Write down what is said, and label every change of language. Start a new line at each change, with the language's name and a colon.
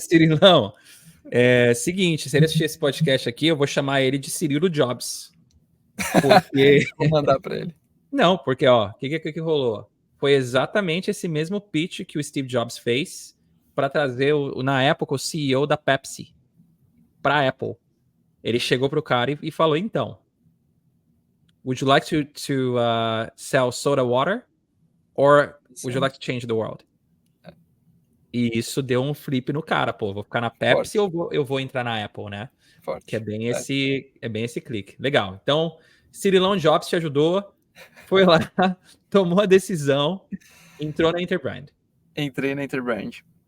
Portuguese: Cirilão, seguinte, se ele assistir esse podcast aqui, eu vou chamar ele de Cirilo Jobs. Porque... Vou mandar para ele. Não, porque, ó, o que rolou? Foi exatamente esse mesmo pitch que o Steve Jobs fez para trazer, na época, o CEO da Pepsi para a Apple. Ele chegou pro cara e falou, então,
English: would you like to sell soda water or would you like to change the world?
Portuguese: E isso deu um flip no cara, pô, vou ficar na Pepsi ou eu vou entrar na Apple, né? Forte. Que é bem esse clique. Legal. Então, Cirilão Jobs te ajudou, foi lá, tomou a decisão, entrou na Interbrand. Entrei na Interbrand.